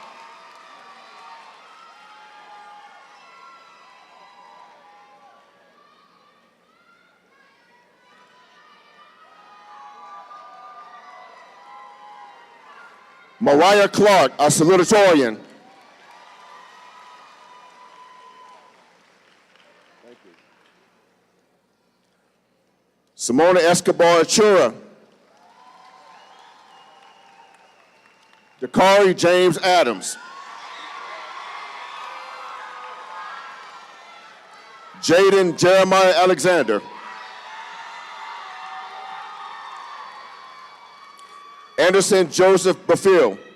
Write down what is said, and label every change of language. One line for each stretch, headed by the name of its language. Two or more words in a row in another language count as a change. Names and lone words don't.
English: Mariah Clark, a salutatorian. Thank you. Simona Escobar Achura. Dakari James Adams. Jaden Jeremiah Alexander. Anderson Joseph Bafil.